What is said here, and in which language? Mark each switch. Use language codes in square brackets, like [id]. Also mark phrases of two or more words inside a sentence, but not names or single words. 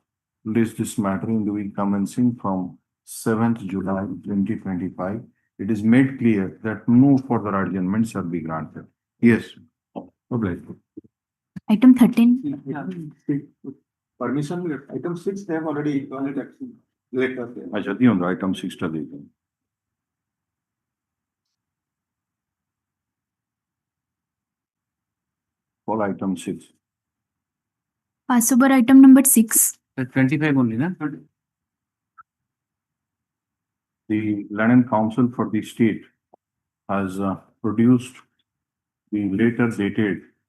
[en] List this matter in the week commencing from 7th July 2025. It is made clear that no further adjournment shall be granted. Yes. Obliged. Item 13. Permission, item 6, they have already gone it actually later. [bn] আচ্ছা দিয়ো না item 6 টা দেখো. [en] Call item 6. Pass over item number 6. 25 only, na? The Land and Council for the state has produced the letter dated